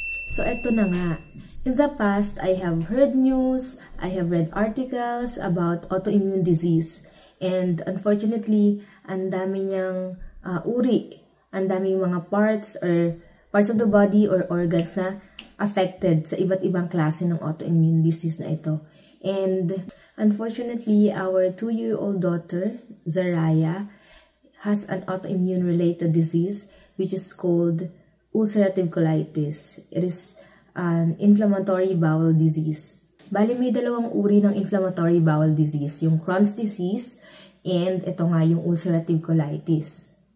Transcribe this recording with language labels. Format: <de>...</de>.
<tl>So eto na nga,</tl> <en>in the past I have heard news, I have read articles about autoimmune disease.</en> <tl>And unfortunately, ang dami niyang uri, ang daming mga</tl> <en>parts of the body or organs</en> <tl>na affected sa iba't ibang klase ng autoimmune disease na ito.</tl> <en>And unfortunately, our 2-year-old daughter, Zaraya, has an autoimmune related disease which is called ulcerative colitis. It is an inflammatory bowel disease.</en> <tl>Bali, may dalawang uri ng inflammatory bowel disease, yung Crohn's disease and ito nga yung ulcerative colitis.</tl>